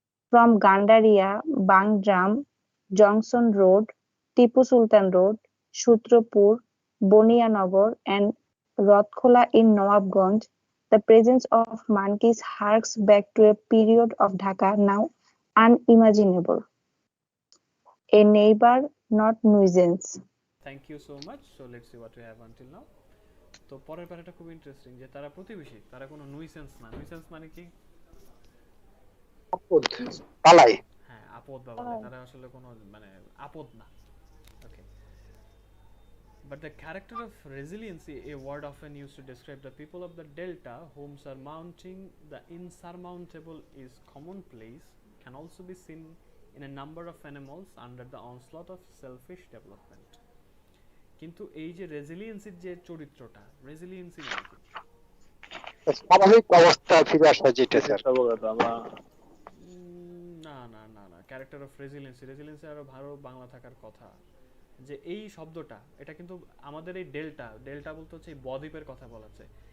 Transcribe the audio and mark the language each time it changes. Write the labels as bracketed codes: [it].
[en] From Gandaria, Bangdram, Junction Road, Tipu Sultan Road, Sutrapur, Bonianagar, and Rothkhola in Nawabganj, the presence of monkeys harks back to a period of Dhaka now unimaginable. A neighbor, not nuisance. Thank you so much. So let's see what we have until now. [bn] তো পরের প্যারাটা খুব interesting, যে তারা প্রতিবেশী, তারা কোনো nuisance না। Nuisance মানে কি? আপদ, পালাই। হ্যাঁ, আপদ বা বালাই। তারা আসলে কোনো মানে আপদ না। ওকে। [en] But the character of resiliency, a word often used to describe the people of the Delta whom surmounting the insurmountable is commonplace, can also be seen in a number of animals under the onslaught of selfish development. [bn] কিন্তু এই যে রেজিলিয়েন্সির যে চরিত্রটা, resiliency মানে কি? স্বাভাবিক অবস্থায় ফিরে আসা, যেটা স্যার। না না না না, ক্যারেক্টার অফ রেজিলিয়েন্সি, রেজিলিয়েন্সি আরো ভালো বাংলা থাকার কথা। যে এই শব্দটা, এটা কিন্তু আমাদের এই ডেল্টা, ডেল্টা বলতে হচ্ছে এই বদ্বীপের কথা বলা হচ্ছে।